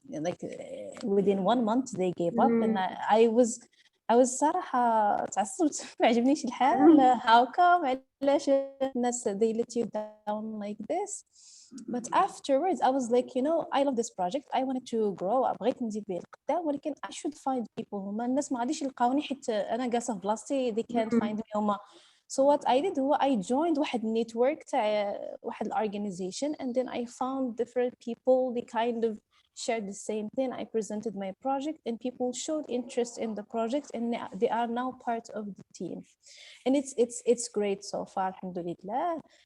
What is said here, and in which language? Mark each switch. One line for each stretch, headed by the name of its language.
English: Like within 1 month they gave up, and I was
Arabic: صراحة تعصبت ما عجبنيش الحال.
English: How come
Arabic: علاش الناس
English: they let you down like this? But afterwards I was like, I love this project, I wanted to grow,
Arabic: بغيت نزيد به القدام,
English: ولكن I should find people.
Arabic: هما الناس ما غاديش يلقاوني حيت أنا جالسة في بلاصتي,
English: they can't find me
Arabic: هما.
English: So what I did هو I joined واحد network تاع واحد organization, and then I found different people, they kind of shared the same thing. I presented my project and people showed interest in the project, and they are now part of the team, and it's great so far, alhamdulillah.